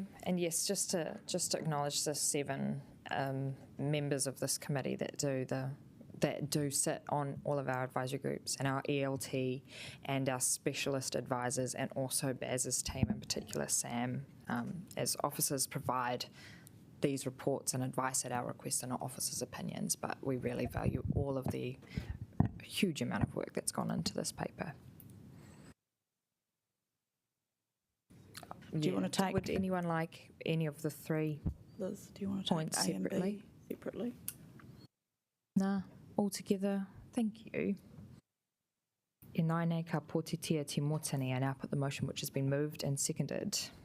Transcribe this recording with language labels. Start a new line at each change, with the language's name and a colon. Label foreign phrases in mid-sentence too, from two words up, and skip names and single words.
English: And yes, just to acknowledge the 7 members of this committee that do sit on all of our advisory groups and our ELT and our specialist advisors, and also Baz's team in particular, Sam, as officers provide these reports and advice at our request and not officers' opinions, but we really value all of the huge amount of work that's gone into this paper. Do you want to take? Would anyone like any of the 3 Liz, do you want to take points A and separately? B separately? Nah, all together. Thank you.
Māori: E naine ka pōtitia te motani,
English: I now put the motion which has been moved and seconded.